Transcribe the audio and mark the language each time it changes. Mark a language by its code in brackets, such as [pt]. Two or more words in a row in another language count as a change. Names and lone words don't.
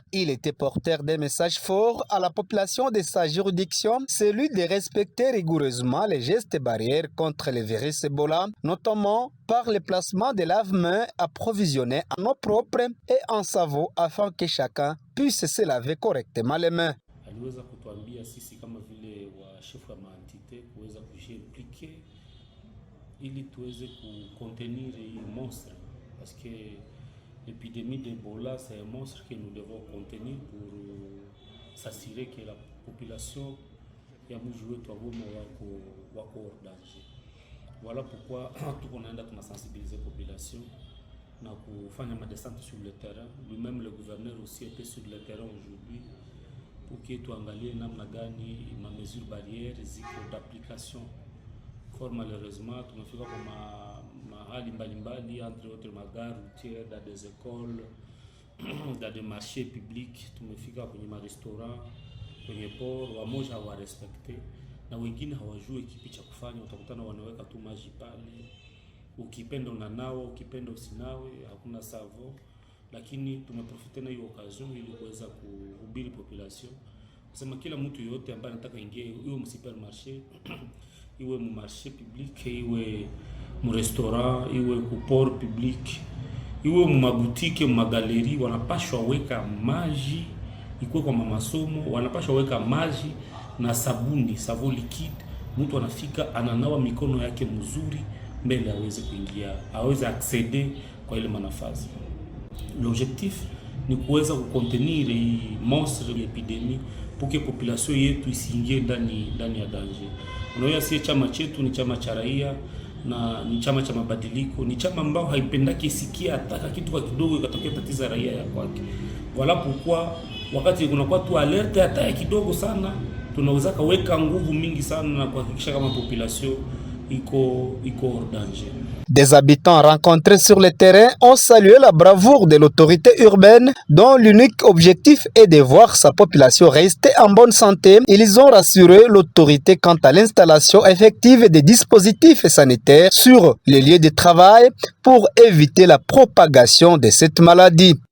[fr] Il était porteur des messages forts à la population de sa juridiction, celui de respecter rigoureusement les gestes barrières contre le virus Ebola, notamment par le placement de lave-mains approvisionnés en eau propre et en savon afin que chacun puisse se laver correctement les mains. [sw] Aliweza kutuambia sisi kama vile wa shefu wa maentite kuweza kujiimplike ili tuweze contenir hii monstre [fr] parce que l'épidémie d'Ebola c'est un monstre que nous devons contenir pour s'assurer que la population [sw] ya mji wetu wa Goma wako [fr] hors danger. Voilà pourquoi [sw] tuko naenda tunasensibiliser population na kufanya madescente [fr] sur le terrain. Lui-même le gouverneur aussi était sur le terrain aujourd'hui pour que [sw] tuangalie namna gani ma [fr] mesure barrière ziko d'application. Fort malheureusement [sw] tumefika kwa mahali mbalimbali, [fr] entre autres magare routière, dans des écoles, dans des marchés publics, [sw] tumefika kwenye ma restaurant, kwenye port, wamoja hawarespekte na wengine hawajui kipi cha kufanya. Utakutana wanaweka tu maji pale, ukipenda unanawa, ukipenda usinawe, hakuna savo. Lakini tumeprofite na hiyo occasion ili kuweza kuhubiri population kusema kila mtu yote ambaye anataka ingie, iwe mu supermarché, iwe mu [fr] marché public, [sw] iwe mu restaurant, iwe ku [fr] port public, [sw] iwe mu mabutike, mu magaleri, wanapashwa weka maji, ikuwe kwa masomo, wanapashwa weka maji na sabuni, [fr] savon liquide. [sw] Mtu anafika ananawa mikono yake mzuri mbele aweze kuingia, aweze acceder kwa ile manafazi. L'objectif ni kuweza kucontenir hii monstre ya epidemie [fr] pour que [sw] population yetu isiingie ndani ya danger. Unaona, si chama chetu ni chama cha raia na ni chama cha mabadiliko, ni chama ambao haipendaki isikia hata kitu kwa kidogo ikatokea tatiza raia ya kwake. Wala pourquoi wakati kunakuwa tu alerte hata kidogo sana, tunaweza kaweka nguvu mingi sana na kuhakikisha kama population iko [fr] hors danger. Des habitants rencontrés sur le terrain ont salué la bravoure de l'autorité urbaine dont l'unique objectif est de voir sa population rester en bonne santé. Ils ont rassuré l'autorité quant à l'installation effective des dispositifs sanitaires sur les lieux de travail pour éviter la propagation de cette maladie.